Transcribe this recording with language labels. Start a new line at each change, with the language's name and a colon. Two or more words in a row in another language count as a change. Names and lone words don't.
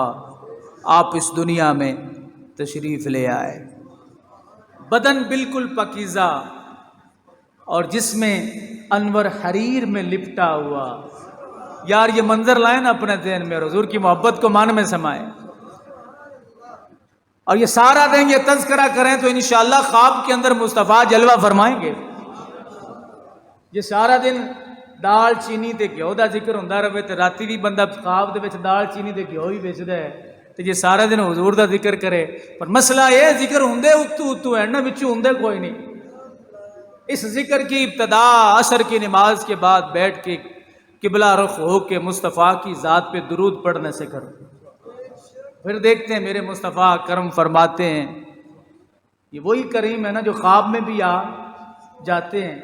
Urdu: آپ اس دنیا میں تشریف لے آئے، بدن بالکل پاکیزہ اور جس میں انور حریر میں لپٹا ہوا۔ یار یہ منظر لائیں نا اپنے ذہن میں، حضور کی محبت کو مان میں سمائیں، اور یہ سارا دن یہ تذکرہ کریں تو انشاءاللہ خواب کے اندر مصطفیٰ جلوہ فرمائیں گے۔
Punjabi: یہ سارا دن دال چینی تے گھیو دا ذکر ہوندا رہے تے راتی بھی بندہ خواب دے وچ دال چینی تے گھیو ہی ویچدا ہے، تے یہ سارا دن حضور دا ذکر کرے، پر مسئلہ یہ ذکر ہوندے اتو ہے نا، وچوں ہوندے کوئی نہیں۔
Urdu: اس ذکر کی ابتدا عصر کی نماز کے بعد بیٹھ کے قبلہ رخ ہو کے مصطفیٰ کی ذات پہ درود پڑھنے سے کرو، پھر دیکھتے ہیں میرے مصطفیٰ کرم فرماتے ہیں یہ وہی کریم ہے نا جو خواب میں بھی آ جاتے ہیں.